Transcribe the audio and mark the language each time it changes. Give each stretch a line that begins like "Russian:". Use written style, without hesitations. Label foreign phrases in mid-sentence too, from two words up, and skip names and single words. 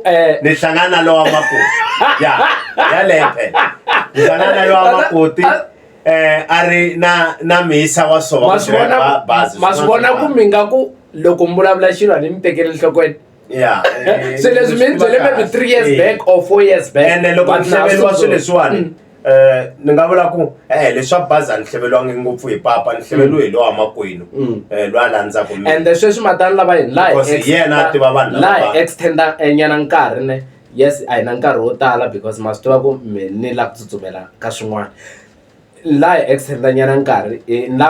Tsonga: ni hlangana na lowa makoti ya lephe ni hlangana na lowa makoti a ri na mhisa wa sova ma swi vona ku mi nga ku loko mi vulavula xilo a ni mi tekeli nhlokweni so leswi mi ni byele
English: maybe 3 years back or 4 years back
Tsonga: ende loko ni hleveliwa swilo leswiwani ni nga vula ku leswa bazi a ni hleveliwangi ngopfu hi papa ni hleveliwe hi lowa makwenu loyi a landzaka ende sweswi matani lava yini laha hi extenda nyana nkarhi ne yes a hi na nkarhi wo tala because ma swi tiva ku ni lava ku tsutsumela ka swin'wana laha hi extenda nyana nkarhi ni lava